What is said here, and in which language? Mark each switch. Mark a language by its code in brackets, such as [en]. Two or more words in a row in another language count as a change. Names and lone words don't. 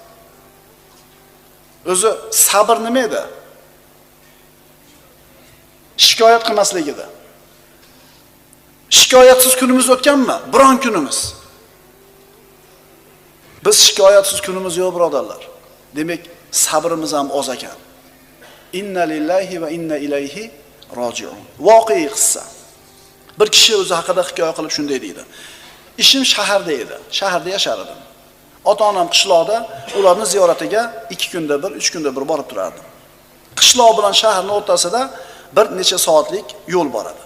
[uz] O'zi sabr nima edi? Shikoyat qilmasligida. Shikoyatsiz kunimiz o'tganmi? Biron kunimiz. Biz shikoyatsiz kunimiz yo'q, birodarlar. Demak, sabrimiz ham oz ekan. [ar] إنا لله وإنا إليه راجعون. [uz] Voqea qissa. Bir kishi o'zi haqida hikoya qilib shunday deydi: ishim shaharda edi. Shaharda yashar edim. Ota-onam qishloqda, ularni ziyoratiga 2 kunda bir, 3 kunda bir borib turardim. Qishloq bilan shaharning o'rtasida bir necha soatlik yo'l bor edi.